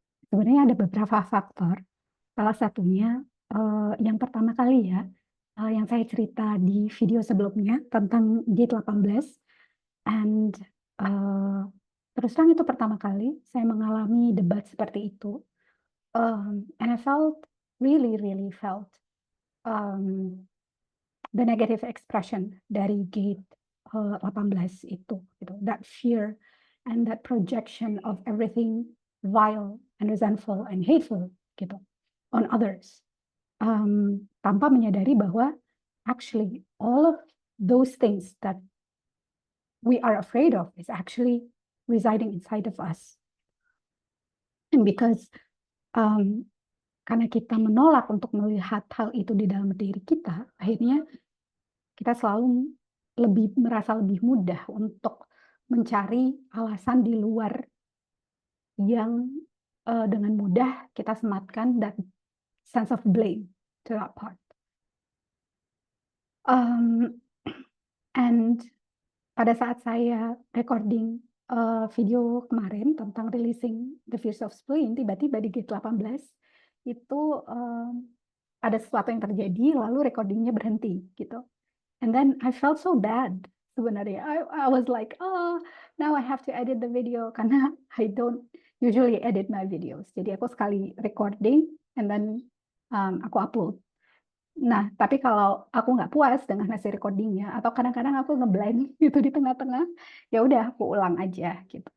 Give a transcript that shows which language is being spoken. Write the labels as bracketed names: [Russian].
[Indonesian] Sebenarnya ada beberapa faktor. Salah satunya, yang pertama kali ya, yang saya cerita di video sebelumnya tentang G18 and, terus terang itu pertama kali saya mengalami debat seperti itu, [English] and I really felt, [Indonesian] the negative expression dari Gate 18 itu gitu. [English] That fear and that projection of everything vile and resentful and hateful gitu on others. [Indonesian] Tanpa menyadari bahwa [English] actually all of those things that we are afraid of is actually residing inside of us. [Indonesian] And because karena kita menolak untuk melihat hal itu di dalam diri kita, akhirnya kita selalu merasa lebih mudah untuk mencari alasan di luar yang, dengan mudah kita sematkan [English] that sense of blame to that part. [Indonesian] And pada saat saya recording, video kemarin tentang [English] releasing the fears of spleen, [Indonesian] tiba-tiba di G18 itu, ada sesuatu yang terjadi lalu recording-nya berhenti gitu. [English] And then I felt so bad sebenarnya. I was like, "Oh, now I have to edit the video," karena I don't usually edit my videos. [Indonesian] Jadi aku sekali recording and then, aku upload. Nah, tapi kalau aku nggak puas dengan hasil recording-nya atau kadang-kadang aku nge-blank gitu di tengah-tengah, ya udah aku ulang aja gitu.